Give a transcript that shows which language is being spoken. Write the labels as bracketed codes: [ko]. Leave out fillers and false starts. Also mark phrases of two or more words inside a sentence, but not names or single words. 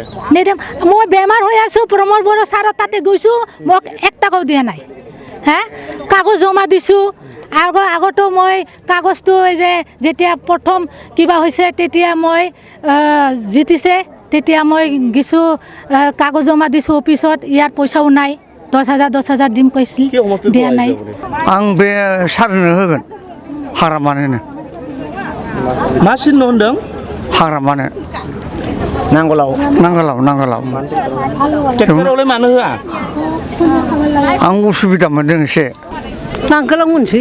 [as] নিদিম মই বেমাৰ হৈ আছোঁ প্ৰমোদ বড়ো ছাৰৰ তাতে গৈছোঁ মোক 1 টকাও দিয়া নাই হে কাগজ জমা দিছোঁ আগতো মই কাগজটো যে যেতিয়া প্ৰথম কিবা হৈছে তেতিয়া মই জিতিছে তেতিয়া মই কিছু কাগজ জমা দিছোঁ অফিচত ইয়াৰ পইচাও নাই 10,000 দিম কৈছিল দিয়া নাই [brx] आं बे सारनो होगोन हाग्रामानो मा सिन होनदों हाग्रामानो नांगोलाव ट्रेक्टरावलाय मानो होआ आं उसुबिदा मोनदों एसे नांगोलाव होनोसै